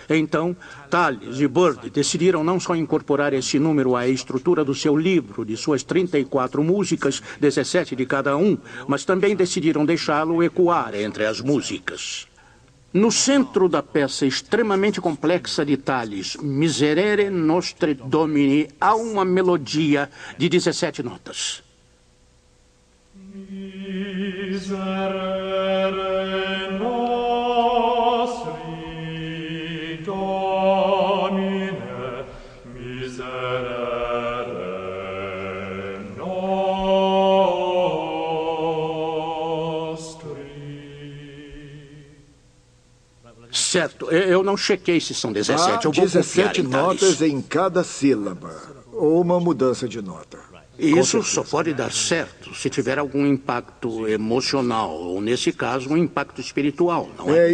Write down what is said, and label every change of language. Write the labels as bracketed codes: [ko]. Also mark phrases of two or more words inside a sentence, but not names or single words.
[pt] Então, Tallis e Byrd decidiram não só incorporar esse número à estrutura do seu livro, de suas 34 músicas, 17 de cada um, mas também decidiram deixá-lo ecoar entre as músicas. No centro da peça extremamente complexa de Tallis, Miserere Nostre Domini, há uma melodia de 17 notas. [la] Miserere nostri Domine, miserere nostri. [pt] Certo, eu não chequei se são 17. Há Eu vou 17 notas em cada sílaba, ou uma mudança de nota. Isso só pode dar certo se tiver algum impacto emocional, ou nesse caso, um impacto espiritual, não é?